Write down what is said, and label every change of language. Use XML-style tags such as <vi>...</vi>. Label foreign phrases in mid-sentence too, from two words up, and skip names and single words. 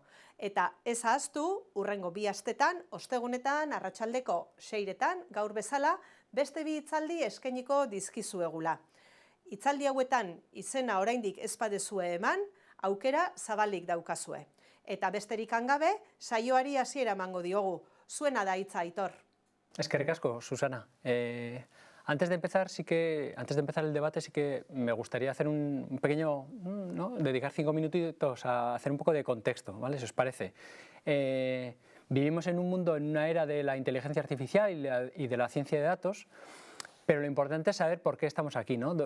<eu>Eta ez ahaztu, hurrengo 2 astetan, ostegunetan, arratsaldeko 6etan, gaur bezala, beste 2 hitzaldi eskainiko dizkizuegula. Hitzaldi hauetan izena oraindik ez badezue eman, aukera zabalik daukazue. Eta besterik gabe, saioari hasiera emango diogu. Zuena da hitza, Aitor. Eskerrik asko, Susana.</eu> <es>Antes de empezar el debate, sí que me gustaría hacer un pequeño, dedicar 5 minutitos a hacer un poco de contexto, ¿vale? Si os parece. Vivimos en un mundo, en una era de la inteligencia artificial y de la ciencia de datos, pero lo importante es saber por qué estamos aquí, ¿no?</es>